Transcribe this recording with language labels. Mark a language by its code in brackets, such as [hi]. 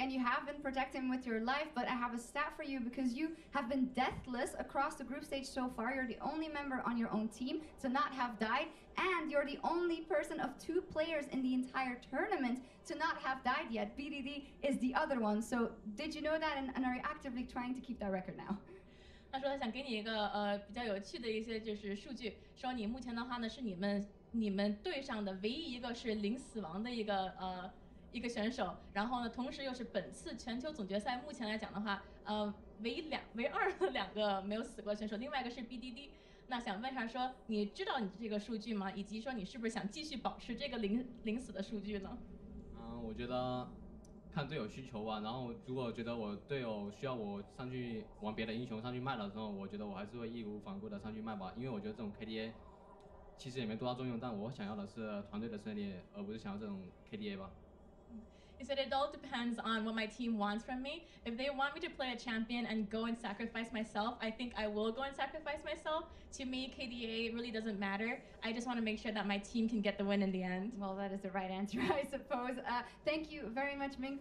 [en] And you have been protecting him with your life, but I have a stat for you because you have been deathless across the group stage so far. You're the only member on your own team to not have died, and you're the only person of 2 players in the entire tournament to not have died yet. BDD is the other one. So did you know that, and are you actively trying to keep that record now? [zh] 他说他想给你一个比较有趣的一些就是数据，说你目前的话呢是你们队上的唯一一个是零死亡的一个选手，然后呢同时又是本次全球总决赛目前来讲的话，唯二的2个没有死过的选手，另外一个是 BDD。那想问一下说，你知道你这个数据吗？以及说你是不是想继续保持这个零死的数据呢？我觉得看队友需求吧，然后如果觉得我队友需要我上去玩别的英雄上去卖的时候，我觉得我还是会义无反顾的上去卖吧，因为我觉得这种 KDA 其实也没多大作用，但我想要的是团队的胜利，而不是想要这种 KDA 吧。 [en] He said it all depends on what my team wants from me. If they want me to play a champion and go and sacrifice myself, I think I will go and sacrifice myself. To me, KDA really doesn't matter. I just want to make sure that my team can get the win in the end. Well, that is the right answer, I suppose. Thank you very much, Ming.